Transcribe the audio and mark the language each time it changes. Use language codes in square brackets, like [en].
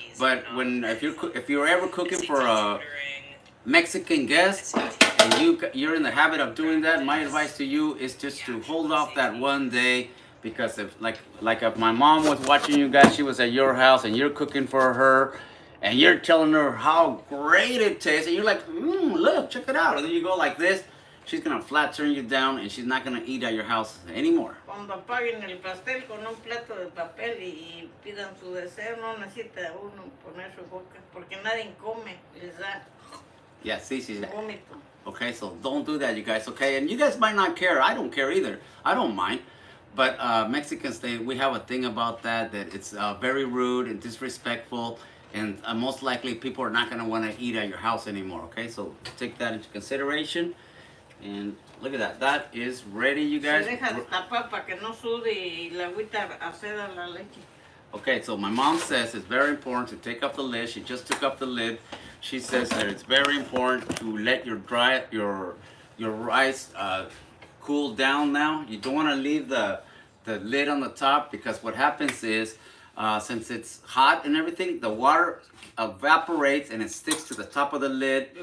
[en] But if you're ever cooking for a Mexican guest and you're in the habit of doing that, my advice to you is just to hold off that one day, because if if my mom was watching you guys, she was at your house and you're cooking for her and you're telling her how great it tastes and you're like, look, check it out, and then you go like this, she's gonna flat turn you down and she's not gonna eat at your house anymore. [es] Cuando apaguen el pastel con un plato de papel y pidan su deseo, no necesita uno poner su boca, porque nadie come, les da [en] Yeah, see, she's [es] vómito. [en] okay, so don't do that, you guys, okay? And you guys might not care. I don't care either. I don't mind. But Mexicans, we have a thing about that it's very rude and disrespectful, and most likely people are not going to want to eat at your house anymore, okay? So take that into consideration. And look at that. That is ready, you guys. [es] Se deja tapar para que no sude y la agüita aceda la leche. [en] Okay, so my mom says it's very important to take off the lid. She just took off the lid. She says that it's very important to let your rice cool down now. You don't want to leave the lid on the top, because what happens is since it's hot and everything, the water evaporates and it sticks to the top of the lid.